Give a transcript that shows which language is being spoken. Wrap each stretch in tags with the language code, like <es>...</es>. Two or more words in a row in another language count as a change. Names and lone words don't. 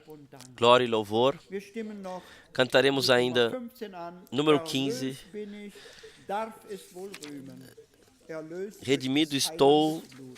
<pt>Glória e louvor.</pt> <de>Wir stimmen noch</de> <pt>Cantaremos ainda</pt> <de>15 an.</de> <pt>número 15.</pt> <de>Erlöst bin ich, darf es wohl rühmen. Erlöst durch</de> <pt>Redimido</pt> <de>des</de> <pt>estou,</pt> <de>Heilands Blut.</de>